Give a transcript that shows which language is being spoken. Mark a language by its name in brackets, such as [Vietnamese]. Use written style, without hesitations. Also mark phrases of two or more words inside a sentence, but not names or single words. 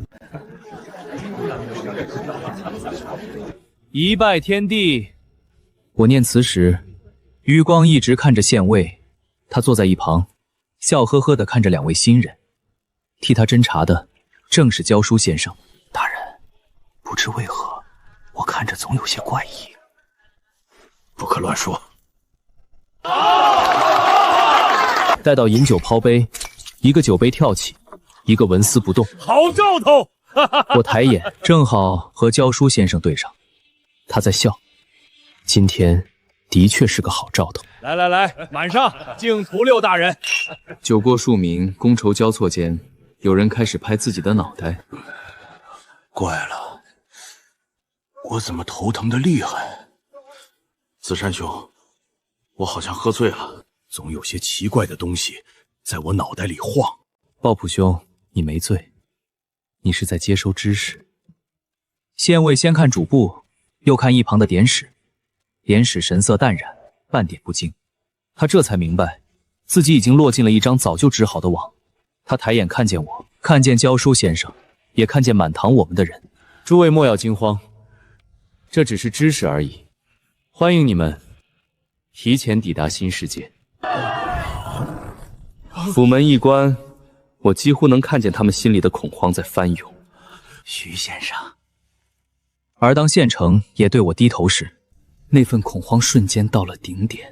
[Chinese] 一拜天地。我念詞時，余光一直看着縣尉，他坐在一旁，笑呵呵地看着兩位新人。替他偵查的正是教書先生。大人，不知為何，我看着總有些怪異。不可亂說。待到飲酒拋杯，一個酒杯跳起，一個紋絲不動。好兆頭！我抬眼，正好和教書先生對上，他在笑。今天的確是個好兆頭。來，滿上，敬屠六大人。酒過數名，觥籌交錯間，有人開始拍自己的腦袋。怪了，我怎么头疼的厉害？紫山兄，我好像喝醉了，总有些奇怪的东西在我脑袋里晃。抱朴兄，你没醉，你是在接收知识。县尉先看主簿，又看一旁的典史，典史神色淡然，半点不惊。他这才明白，自己已经落进了一张早就织好的网。他抬眼看见我，看见教书先生，也看见满堂我们的人。诸位莫要驚慌，這只是知識而已。歡迎你們提前抵達新世界。府門一關，我幾乎能看見他們心裡的恐慌在翻湧。徐先生。而當縣城也對我低頭時，那份恐慌瞬間到了頂點。